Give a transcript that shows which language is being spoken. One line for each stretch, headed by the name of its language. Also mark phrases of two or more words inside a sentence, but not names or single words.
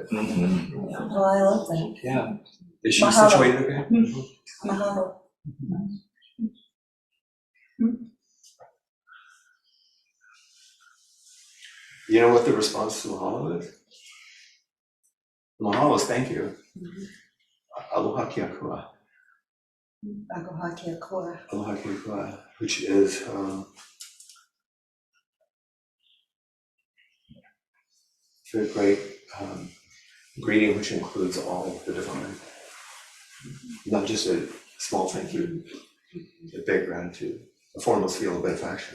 English: well, I love that. Yeah. Is she
Hawaiian: Mahalo.
English: situated okay?
Hawaiian: Mahalo.
English: You know what the response to mahalo is? Mahalo is thank you.
Hawaiian: Aloha kia kua. Aloha kia kua. Aloha kia kua,
English: which is a great greeting which includes all the divine. Not just a small thank you, a big gratitude, a formless feel of benefaction.